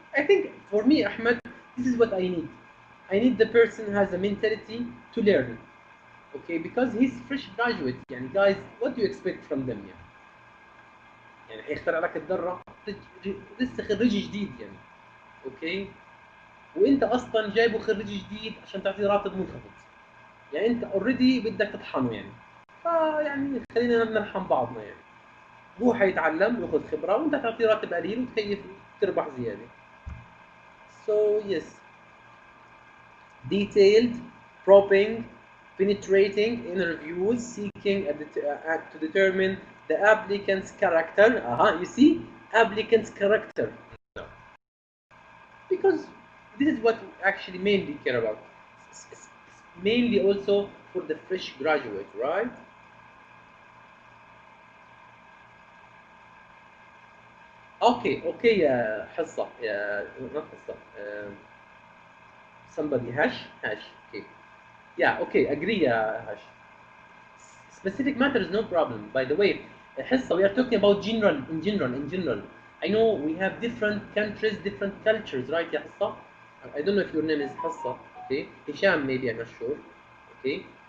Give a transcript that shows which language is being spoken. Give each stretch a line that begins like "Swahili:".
English: I think for me, Ahmed, this is what I need. I need the person who has a mentality to learn. Okay, because he's fresh graduate. يعني guys, what do you expect from them?
Arabic: يعني يعني هيخترع لك الذره لسه خريج جديد يعني. اوكي، وانت اصلا جايبه خريج جديد عشان تعطيه راتب منخفض. يعني انت اوريدي بدك تطحنه يعني. فيعني خلينا نرحم بعضنا يعني. هو حيتعلم وياخذ خبره وانت تعطيه راتب قليل وتكيف تربح زياده.
English: So yes, detailed, probing, penetrating interviews seeking to determine the applicant's character. You see, applicant's character. No. Because this is what we actually mainly care about. It's mainly also for the fresh graduate, right? Okay, يا حصة يا not حصة. Somebody hash. Okay. Yeah, okay, agree يا hash. Specific matters, no problem. By the way, حصة, we are talking about in general. I know we have different countries, different cultures, right يا حصة? I don't know if your name is حصة. Okay, هشام maybe, I'm not sure. Okay.